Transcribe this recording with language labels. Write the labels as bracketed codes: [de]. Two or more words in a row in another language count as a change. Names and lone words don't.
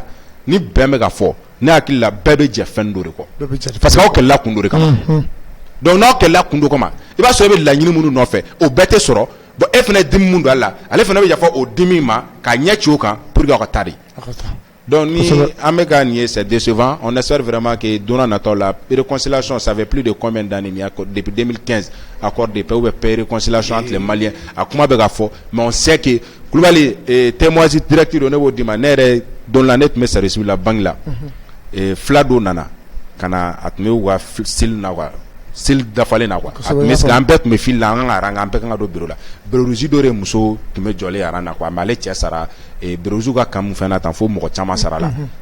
[bm] ni bɛn bɛ ka fɔ ne hakili la bɛɛ bɛ jɛ fɛn dɔ de kɔ [fr] parce que [bm] aw kɛlɛla kun dɔ de kama donc n'aw kɛlɛla kun dɔ kama i b'a sɔrɔ e bɛ laɲini minnu nɔfɛ o bɛɛ tɛ sɔrɔ bon e fana dimi mun don a la ale fana bɛ yafa o dimi ma k'a ɲɛ ci o kan [fr] pour que [bm] aw ka taa de [fr] donc [bm] ni an bɛ ka nin ye [fr] c'est décevant on espère vraiment que [bm] don n'a nataw la [fr] réconciliation ça fait plus de combien d'années depuis [bm] 2015 [fr] accord de paix ou paix réconciliation entre les Maliens [bm] a kuma bɛ ka fɔ [fr] mais on sait que [bm] Kulibali [fr] témoignage direct [bm] do ne b'o di ma ne yɛrɛ don la ne tun bɛ service la banque la fila dɔ nana ka na a tun bɛ u ka style na quoi style dafalen na quoi a tun bɛ sigi an bɛɛ tun bɛ fil la an ka rang an bɛɛ kan ka don bureau la bureauji dɔ de muso tun bɛ jɔlen rang na quoi mais ale cɛ sara bureauji ka kan mun fɛn na tan fo mɔgɔ caman sara la